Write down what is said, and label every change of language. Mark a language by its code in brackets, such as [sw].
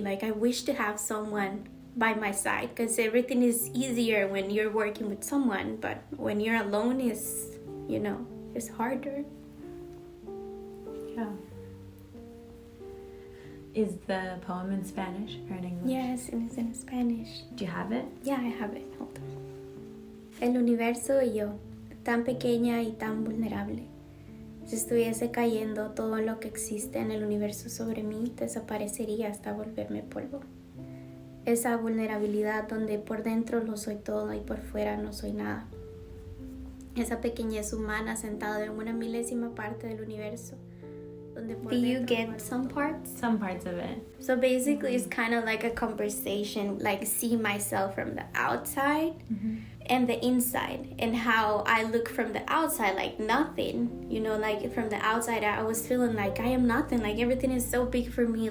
[en] Like, I wish to have someone by my side, because everything is easier when you're working with someone. But when you're alone, it's harder. Yeah. Is the poem in Spanish or in English? Yes, it's in Spanish. Do you have it? Yeah, I have it. Hold on. [es] El universo y yo, tan pequeña y tan vulnerable. Si estuviese cayendo todo lo que existe en el universo sobre mí, desaparecería hasta volverme polvo. Esa vulnerabilidad donde por dentro lo soy todo y por fuera no soy nada. Esa pequeñez humana sentada en una milésima parte del universo. [en] Do you get some parts? Some parts of it. So basically, it's kind of like a conversation, like see myself from the outside and the inside, and how I look from the outside like nothing. You know, like from the outside, I was feeling like I am nothing. Like everything is so big for me.